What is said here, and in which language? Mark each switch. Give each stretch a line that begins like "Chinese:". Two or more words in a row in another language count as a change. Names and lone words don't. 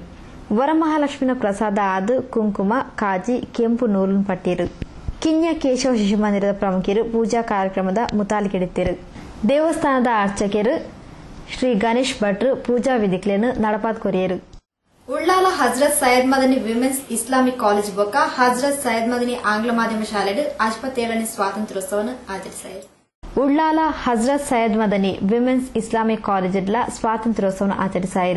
Tulu: ವರಮಹಾಲಕ್ಷ್ಮಿನ ಪ್ರಸಾದ ಆದ ಕುಂಕುಮ ಕಾಜಿ ಕೆಂಪು ನೂಲು ಪಟ್ಟಿರು. ಕಿನ್ಯ ಕೇಶವ ಶಿಶು ಮಂದಿರದ ಪ್ರಮುಖರು ಪೂಜಾ ಕಾರ್ಯಕ್ರಮದ ಮುತಾಲಿಕೆಡಿತ್ತಿರು. ದೇವಸ್ಥಾನದ ಅರ್ಚಕರು ಶ್ರೀ ಗಣೇಶ್ ಭಟ್ರು ಪೂಜಾ ವಿಧಿಗಳನ್ನು ನಡಪಾತ್ ಕೊರಿಯರು. ಉಳ್ಳಾಲ ಹಜರತ್ ಸೈಯದ್ ಮದನಿ ವಿಮೆನ್ಸ್ ಇಸ್ಲಾಮಿಕ್ ಕಾಲೇಜ್ ಬೊಕ್ಕ ಹಜರತ್ ಸೈಯದ್ ಮದನಿ ಆಂಗ್ಲ ಮಾಧ್ಯಮ ಶಾಲೆಡು 57ನೇ ಸ್ವಾತಂತ್ರ್ಯೋತ್ಸವವನ್ನು ಆಚರಿಸಿದರು.
Kannada: ಉಳ್ಳಾಲ ಹಜರತ್ ಸೈಯದ್ ಮದನಿ ವಿಮೆನ್ಸ್ ಇಸ್ಲಾಮಿಕ್ ಕಾಲೇಜ್ ಸ್ವಾತಂತ್ರ್ಯೋತ್ಸವ ಆಚರಿಸಿದರು.